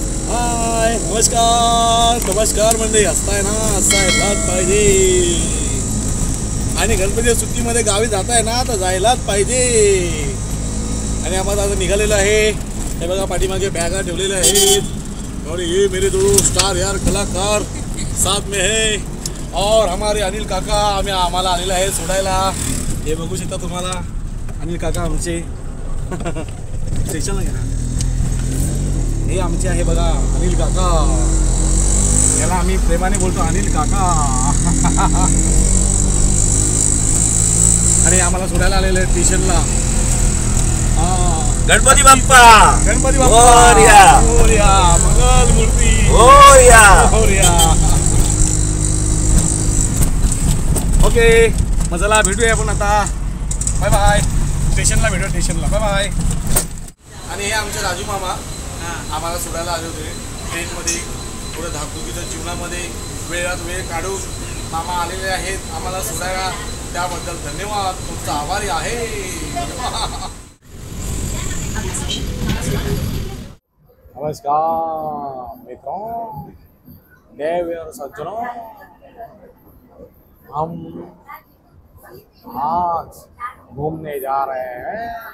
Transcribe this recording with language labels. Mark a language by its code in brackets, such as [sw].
[mr] हाय, नमस्कार नमस्कार मंडळी, हसताय ना, हसायलाच पाहिजे। आणि गणपतीच्या सुट्टीमध्ये गावी जाताय ना तर जायलाच पाहिजे। आणि आम्हाला आता निघालेलं आहे, हे बघा पाठीमागे बॅगा ठेवलेल्या आहेत। [hi] और ये मेरे दो स्टार यार कलाकार साथ में है। [mr] और हमारे अनिल काका आम्हाला आलेला आहे सोडायला। हे बघू शकता तुम्हाला अनिल काका आमचे स्टेशनला घ्या। हे आमचे आहे बघा अनिल काका, याला आम्ही प्रेमाने बोलतो अनिल काका। आणि आम्हाला सोडायला आलेले आहे स्टेशनला। गणपती बाप्पा, गणपती बाप्पा मोरया, मोरया, मंगल मूर्ती मोरया, मोरया। ओके, मग चला भेटूया आपण आता। बाय बाय, स्टेशनला भेटूया, स्टेशनला बाय बाय। आणि हे आमचे राजू मामा आम्हाला सोडायला आले होते ट्रेनमध्ये। थोडं धाकधुकीच्या जीवनामध्ये वेळात वेळ काढून मामा आलेले आहेत आम्हाला सोडायला, त्याबद्दल धन्यवाद, तुमचा आभारी आहे। [hi] नमस्कार मित्रों, देव और सज्जनों, हम आज घूमने जा रहे हैं।